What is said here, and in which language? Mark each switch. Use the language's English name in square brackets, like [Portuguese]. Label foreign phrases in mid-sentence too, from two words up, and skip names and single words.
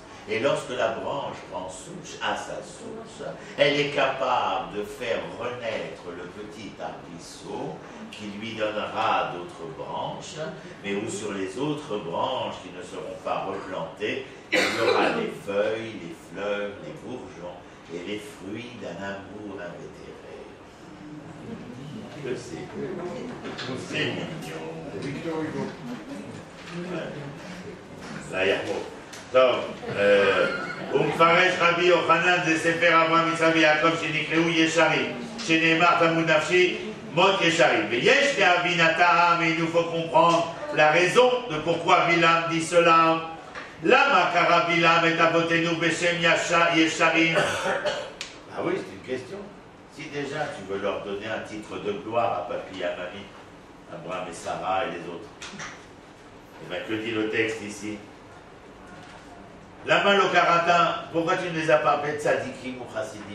[French] Et lorsque la branche prend souche à sa source, elle est capable de faire renaître le petit arbrisseau qui lui donnera d'autres branches, mais où sur les autres branches qui ne seront pas replantées, il y aura les feuilles, les fleurs, les bourgeons et les fruits d'un amour invétéré. Que c'est mignon. Victor Hugo. Là, il y a mot. Donc, [Hebrew] ומפרש רבי יוחנן זה ספר אברהם יצחק ויעקב שנקראו ישרים, שנאמר תמות נפשי מות ישרים. ויש להבין הטעם, [French] et il nous faut comprendre la raison de pourquoi Bilam dit cela. [Hebrew] למה קרא בלעם את אבותינו בשם ישרים? [French] Ah oui, c'est une question. Si déjà tu veux leur donner un titre de gloire à papy et à mamie, Abraham et Sarah et les autres, et bien que dit le texte ici? [Hebrew] למה לא קראתם, [French] pourquoi tu ne les as pas appelés Tzadikim ou Chassidim?